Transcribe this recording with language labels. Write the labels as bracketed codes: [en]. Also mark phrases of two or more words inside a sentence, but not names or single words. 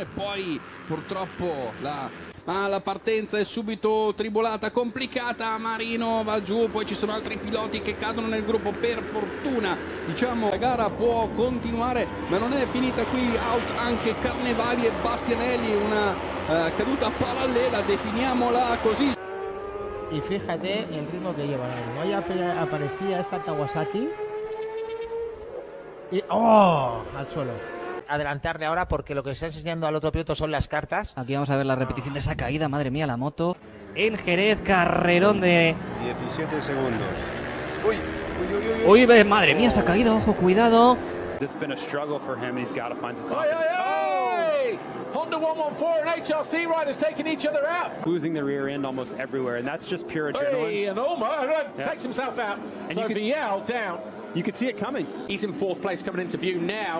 [it] Poi purtroppo la partenza è subito tribolata, complicata. Marino va giù, poi ci sono altri piloti che cadono nel gruppo. Per fortuna, diciamo, la gara può continuare, ma non è finita qui. Out anche Carnevali e Bastianelli, una caduta parallela, definiamola così. [es] Y fíjate el ritmo que llevan. Hoy aparecía esa Kawasaki y al suelo. Adelantarle ahora porque lo que está enseñando al otro piloto son las cartas. Aquí vamos a ver la repetición de esa caída, madre mía, la moto. En Jerez, carrerón de 17 segundos. Uy, madre mía, esa caída, ojo, cuidado. [en] It's been a struggle for him. He's got to find some confidence. Hondo Honda 114 and HRC riders taking each other out. Losing the rear end almost everywhere, and that's just pure adrenaline. Hey, and Ulmer takes himself out. And so you could, Vial down. You could see it coming. He's in 4th place coming into view now.